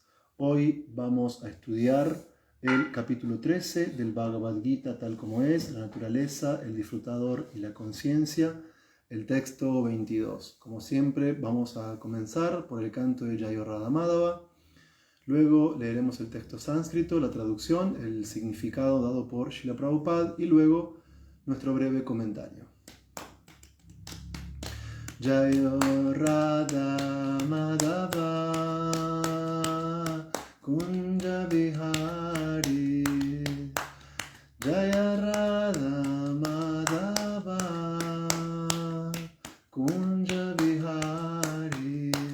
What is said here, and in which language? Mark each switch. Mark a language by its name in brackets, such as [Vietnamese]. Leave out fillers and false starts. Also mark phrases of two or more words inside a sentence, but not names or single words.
[Spanish] Hoy vamos a estudiar el capítulo 13 del Bhagavad Gita tal como es, la naturaleza, el disfrutador y la conciencia, el texto 22. Como siempre, vamos a comenzar por el canto de Jaya Radha Madhava. Luego leeremos el texto sánscrito, la traducción, el significado dado por Srila Prabhupada y luego nuestro breve comentario. [Sanskrit] Jaya Radha Madhava Kunja Vihari Jaya Radha Madhava Kunja Vihari